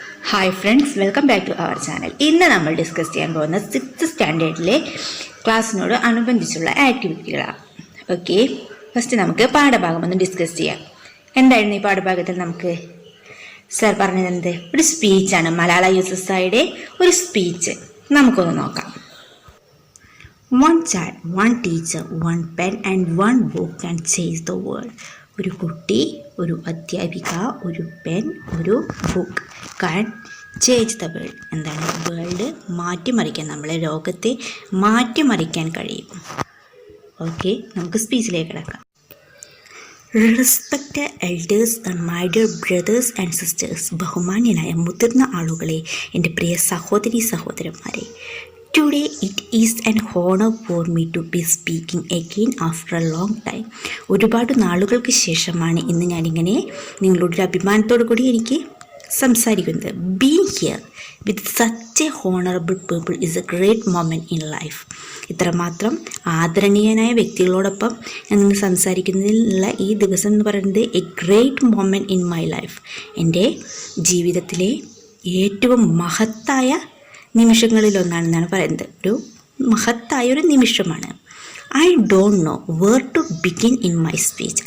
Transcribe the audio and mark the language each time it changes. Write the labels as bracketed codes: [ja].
[en] Hi friends, welcome back to our channel. [ml] ഇന്ന് നമ്മൾ discuss ചെയ്യാൻ പോകുന്ന 6th സ്റ്റാൻഡേർഡിലെ ക്ലാസ്സിനോട് അനുബന്ധിച്ചുള്ള ആക്ടിവിറ്റികളാണ്. ഓക്കെ, ഫസ്റ്റ് നമുക്ക് പാഠഭാഗം ഒന്ന് ഡിസ്കസ് ചെയ്യാം. എന്തായിരുന്നു ഈ പാഠഭാഗത്തിൽ നമുക്ക് സർ പറഞ്ഞത്? ഒരു സ്പീച്ചാണ്, മലാല യൂസഫ്സായിയുടെ ഒരു സ്പീച്ച്. നമുക്കൊന്ന് നോക്കാം. [en] One child, one teacher, one pen and one book can change the world. [ml] ഒരു കുട്ടി, ഒരു അധ്യാപിക, ഒരു പെൻ, ഒരു book [en] Can change the world. [ml] എന്താണ്? വേൾഡ് മാറ്റിമറിക്കാൻ, നമ്മളെ ലോകത്തെ മാറ്റിമറിക്കാൻ കഴിയും. ഓക്കെ, നമുക്ക് സ്പീച്ചിലേക്ക് കിടക്കാം. [en] Respected elders and my dear brothers and sisters. [ml] ബഹുമാന്യനായ മുതിർന്ന ആളുകളെ, എൻ്റെ പ്രിയ സഹോദരി സഹോദരന്മാരെ. [en] Today it is an honor for me to be speaking again after a long time. [ml] ഒരുപാട് നാളുകൾക്ക് ശേഷമാണ് ഇന്ന് ഞാനിങ്ങനെ നിങ്ങളോടൊരു അഭിമാനത്തോടു കൂടി എനിക്ക് സംസാരിക്കുന്നത്. [en] Being here with such a honorable people is a great moment in life. [ml] ഇത്രമാത്രം ആദരണീയനായ വ്യക്തികളോടൊപ്പം ഞാൻ ഇന്ന് സംസാരിക്കുന്നതിനുള്ള ഈ ദിവസം എന്ന് പറയുന്നത് [en] A great moment in my life. [ml] എൻ്റെ ജീവിതത്തിലെ ഏറ്റവും മഹത്തായ നിമിഷങ്ങളിലൊന്നാണെന്നാണ് പറയുന്നത്. ഒരു മഹത്തായൊരു നിമിഷമാണ്. [en] I don't know where to begin in my speech.